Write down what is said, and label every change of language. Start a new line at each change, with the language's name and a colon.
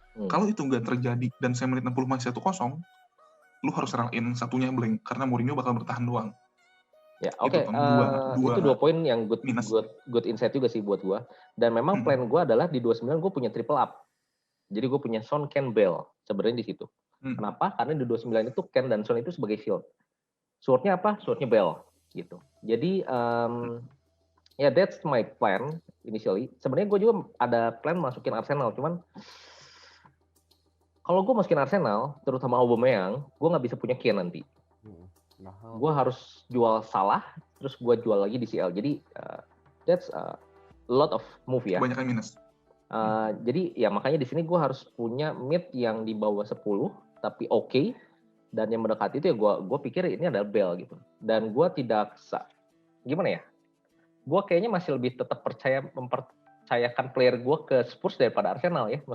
Indonesian: Kalau itu nggak terjadi dan saya menit 60 masih 1-0, lu harus relain satunya blank karena Mourinho bakal bertahan doang. Ya, oke. Itu 2 poin yang
English: good insight
Indonesian: juga sih buat gue. Dan memang plan gue adalah di 29 gue punya triple up. Jadi gue punya Son, Kane, Bale sebenarnya di situ. Kenapa? Karena di 29 itu Kane dan Son itu sebagai shield. Sword-nya apa? Sword-nya Bale gitu. Jadi ya
English: that's my plan initially.
Indonesian: Sebenarnya gue juga ada plan masukin Arsenal, cuman kalau gue masukin Arsenal, terutama Aubameyang, gue nggak bisa punya Kane nanti. Gue harus jual Salah, terus gue jual lagi di CL. Jadi
English: that's a lot of move ya.
Indonesian: Banyak yang minus. Jadi ya makanya di sini gue harus punya mid yang di bawah 10 tapi oke, dan yang mendekati itu ya gue pikir ini adalah Bale gitu. Dan gue tidak gimana ya? Gue kayaknya masih lebih tetap mempercayakan player gue ke Spurs daripada Arsenal ya.